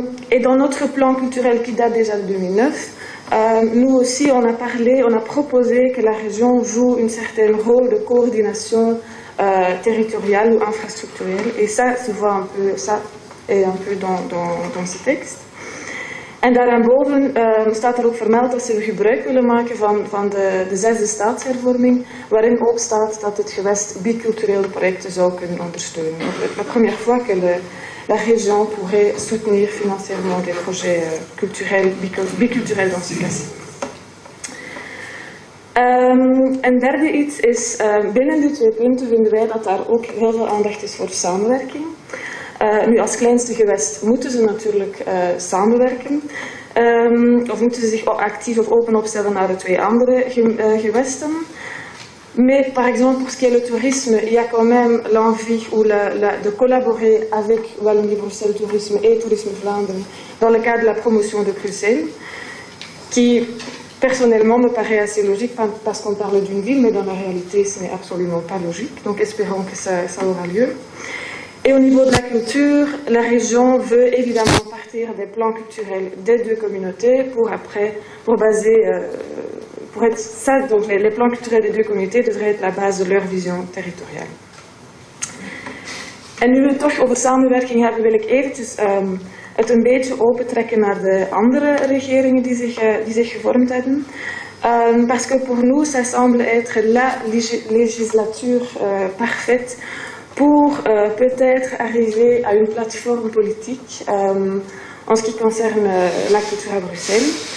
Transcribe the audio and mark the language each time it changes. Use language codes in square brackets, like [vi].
[fr] Et dans notre plan culturel qui date déjà de 2009, nous aussi on a proposé que la région joue un certain rôle de coordination territoriale ou infrastructurelle, et ça se voit un peu, ça est un peu dans ce tekst. [nl] En daarboven staat er ook vermeld dat ze gebruik willen maken van de zesde staatshervorming, waarin ook staat dat het gewest biculturele projecten zou kunnen ondersteunen. [fr] La première fois que la région pourrait soutenir financièrement des projets culturels, biculturels dans ce cas-ci. [nl] Een derde iets is, binnen die twee punten vinden wij dat daar ook heel veel aandacht is voor samenwerking. Nu, als kleinste gewest moeten ze natuurlijk samenwerken. Of moeten ze zich actief of open opstellen naar de twee andere gewesten. [fr] Mais par exemple, pour ce qui est le tourisme, il y a quand même l'envie de collaborer avec Wallonie-Bruxelles Tourisme et Tourisme Vlaanderen dans le cadre de la promotion de Bruxelles, qui personnellement me paraît assez logique parce qu'on parle d'une ville, mais dans la réalité, ce n'est absolument pas logique. Donc espérons que ça aura lieu. Et au niveau de la culture, la région veut évidemment partir des plans culturels des deux communautés pour baser, pour être ça, donc les plans culturels des deux communautés devraient être la base de leur vision territoriale. [nl] En nu we het toch over samenwerking hebben, wil ik eventjes het een beetje opentrekken naar de andere regeringen die zich gevormd hebben. [fr] Parce que pour nous, ça semble être la législature parfaite pour peut-être arriver à une plateforme politique en ce qui concerne la culture à Bruxelles.